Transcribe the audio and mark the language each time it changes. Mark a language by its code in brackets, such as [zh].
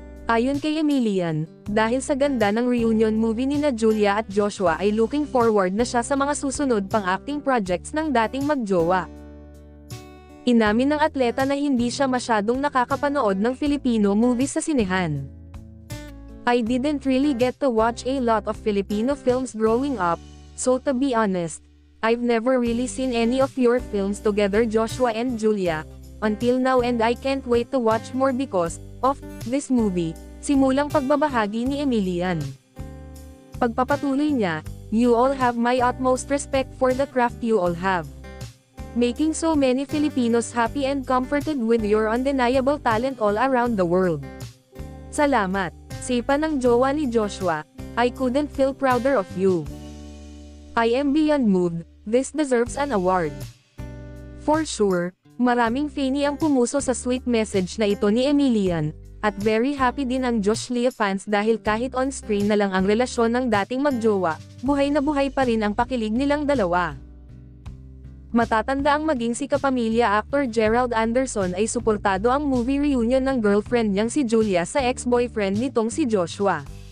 [tl] Ayon kay Emilian, dahil sa ganda ng reunion movie nina Julia at Joshua ay looking forward na siya sa mga susunod pang acting projects ng dating magjowa. Inamin ng atleta na hindi siya masyadong nakakapanood ng Filipino movies sa sinehan. [en] I didn't really get to watch a lot of Filipino films growing up, so to be honest, I've never really seen any of your films together Joshua and Julia, until now and I can't wait to watch more because of this movie, simulang pagbabahagi ni Emilian. Pagpapatuloy niya, you all have my utmost respect for the craft you all have. Making so many Filipinos happy and comforted with your undeniable talent all around the world. Salamat, sipa ng jowa ni Joshua, I couldn't feel prouder of you. I am beyond moved, this deserves an award. [tl] For sure, maraming fani ang pumuso sa sweet message na ito ni Emilian, at very happy din ang Josh Lee fans dahil kahit on-screen na lang ang relasyon ng dating magjowa, buhay na buhay pa rin ang pakilig nilang dalawa. Matatanda ang maging si kapamilya actor Gerald Anderson ay suportado ang movie reunion ng girlfriend niyang si Julia sa ex-boyfriend nitong si Joshua.